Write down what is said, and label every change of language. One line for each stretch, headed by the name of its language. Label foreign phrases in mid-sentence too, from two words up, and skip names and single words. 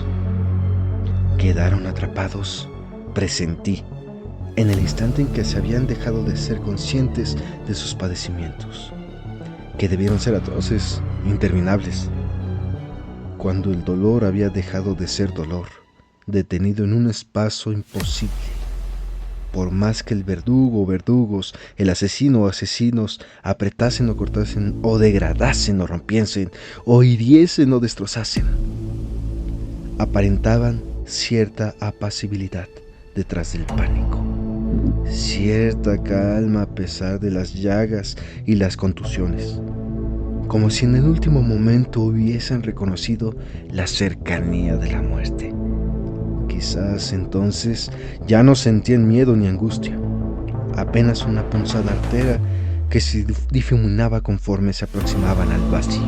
Spanish: Quedaron atrapados, presentí, en el instante en que se habían dejado de ser conscientes de sus padecimientos, que debieron ser atroces, interminables, cuando el dolor había dejado de ser dolor, detenido en un espacio imposible, por más que el verdugo o verdugos, el asesino o asesinos apretasen o cortasen o degradasen o rompiesen o hiriesen o destrozasen. Aparentaban cierta apacibilidad detrás del pánico, cierta calma a pesar de las llagas y las contusiones, como si en el último momento hubiesen reconocido la cercanía de la muerte, que Quizás entonces ya no sentían miedo ni angustia, apenas una punzada artera que se difuminaba conforme se aproximaban al vacío.